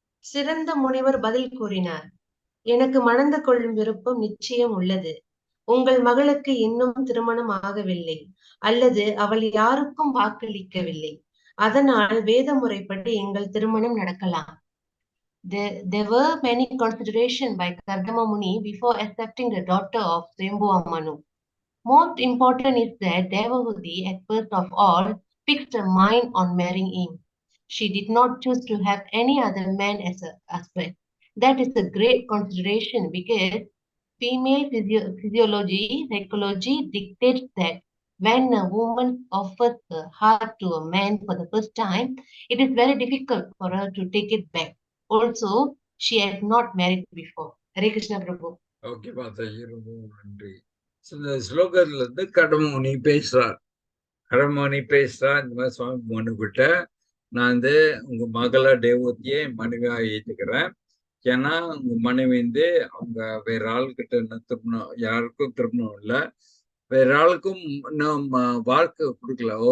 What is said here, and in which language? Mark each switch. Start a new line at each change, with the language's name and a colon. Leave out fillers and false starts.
Tamil: சிறந்த முனிவர் பதில் கூறினார், எனக்கு மணந்து கொள்ளும் விருப்பம் நிச்சயம் உள்ளது. உங்கள் மகளுக்கு இன்னும் திருமணம் ஆகவில்லை, அல்லது அவள் யாருக்கும் வாக்களிக்கவில்லை. அதனால் வேத முறைப்படி எங்கள் திருமணம் நடக்கலாம்.
English: There were many considerations by Kardama Muni before accepting the daughter of Swayambhuva Manu. Most important is that Devavati at first of all fixed her mind on marrying him. She did not choose to have any other man as a husband. That is a great consideration because female physiology, psychology dictates that when a woman offers her heart to a man for the first time, it is very difficult for her to take it back. Also, she had not married before. Hare Krishna Prabhu.
Tamil: Okay Mataji, ரொம்ப நன்றி. இந்த ஸ்லோகத்துல இருந்து கடமுனி பேசுறார். கடமுனி பேசுறா, இந்த மாதிரி சுவாமி மனு கிட்ட நான் வந்து உங்க மகளா தேவத்தியை மனைவியா ஏற்றுக்கிறேன். ஏன்னா உங்க மனைவி வந்து அவங்க வேற ஆள்கிட்ட என்ன திருமணம், யாருக்கும் திருமணம் இல்லை, வேற ஆளுக்கும் இன்னும் வாழ்க்கை கொடுக்கல.